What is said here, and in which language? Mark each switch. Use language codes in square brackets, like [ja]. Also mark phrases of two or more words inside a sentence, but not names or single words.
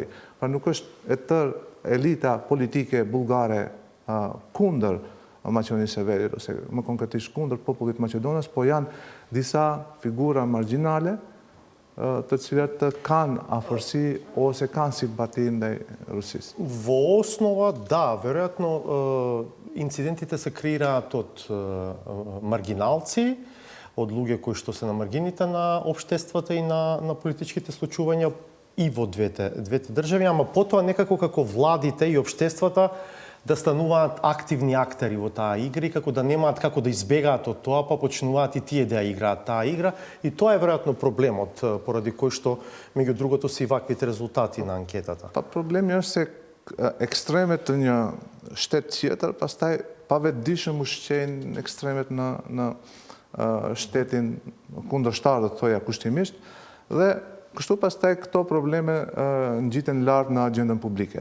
[sq] Pra nuk është e tërë elita politike bullgare kundër Maqedonisë së Veriut ose më konkretisht kundër popullit Maqedonas, po janë disa figura marginale të cilat kanë afërsi ose kanë simpati ndaj Rusisë. [mk] Во основа, да, веројатно инцидентите се креираат од маргиналци, од луѓе кои што се на маргините на општествата и на политичките случувања и во двете држави, ама потоа некако како владите и општествата да стануваат активни актери во таа игра и како да немаат како да избегаат од тоа, па почнуваат и тие да играат таа игра. И тоа е веројатно проблемот, поради кој што, меѓу другото, се и ваквите резултати на анкетата. [sq] Па проблеми është se ekstremet të një shtet tjetër, pastaj pavetëdijshëm ushqejnë ekstremet në shtetin kundërshtar, do të thoja kushtimisht, dhe kështu pastaj këto probleme ngjiten lart në agjendën publike.